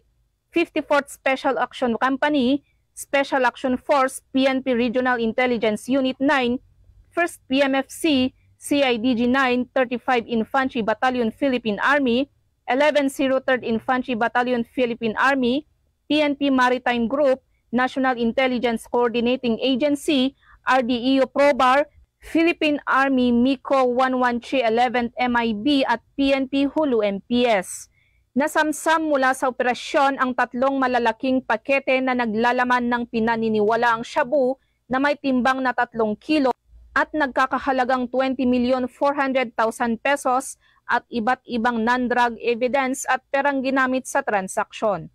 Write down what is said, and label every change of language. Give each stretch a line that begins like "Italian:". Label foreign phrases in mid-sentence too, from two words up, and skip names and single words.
Filipino: 54th Special Action Company, Special Action Force, PNP Regional Intelligence Unit 9, 1st PMFC, CIDG 9, 35 Infantry Battalion Philippine Army, 1103rd Infantry Battalion Philippine Army, PNP Maritime Group, National Intelligence Coordinating Agency, RDEO PROBAR, Philippine Army MICO 113 11th MIB at PNP Hulu MPS. Nasamsam mula sa operasyon ang tatlong malalaking pakete na naglalaman ng pinaniniwalaang shabu na may timbang na 3 kilo at nagkakahalagang 20,400,000 pesos at iba't ibang
English: non-drug evidence
Filipino: at perang ginamit sa transaksyon.